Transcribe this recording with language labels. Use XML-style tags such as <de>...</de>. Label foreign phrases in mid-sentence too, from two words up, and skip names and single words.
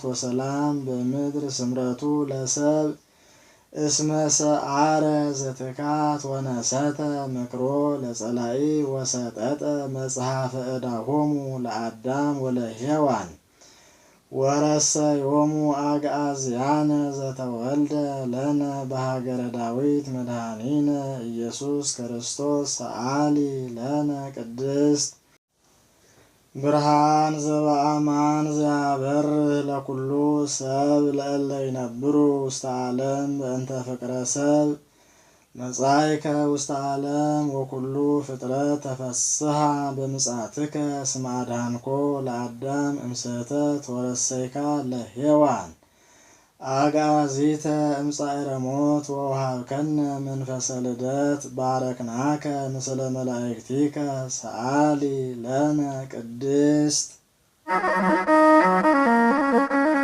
<gez>ወሰላም በምድር ስምረቱ ለሰብእ እስመ ሰዓረ ዘትካት ወነሰተ ምክሮ ለጸላኢ ወሰጠጠ መጽሐፈ ዕዳሆሙ ለአዳም ወለሔዋን ወረሰዮሙ አግዓዝያነ ዘተወልደ ለነ በሀገረ ዳዊት መድኃኒነ ኢየሱስ ክርስቶስ ሰአሊ ለነ ቅድስት ብርሃን ዘበአማን ዘያበርህ ለኩሉ ሰብ ለእለ ይነብሩ ውስተ ዓለም በእንተ ፍቅረ ሰብ መጻእከ ውስተ ዓለም ወኩሉ ፍጥረት ተፈስሐ በምጽአትከ እስመ አድኀንኮ ለአዳም እምስሕተት ወረሰይካ ለሔዋን አግዓዚተ እምጻዕረ ሞት ወወሀብከነ መንፈሰ ልደት ባረክናከ ምስለ መላእክቲከ ሰአሊ ለነ ቅድስት</gez>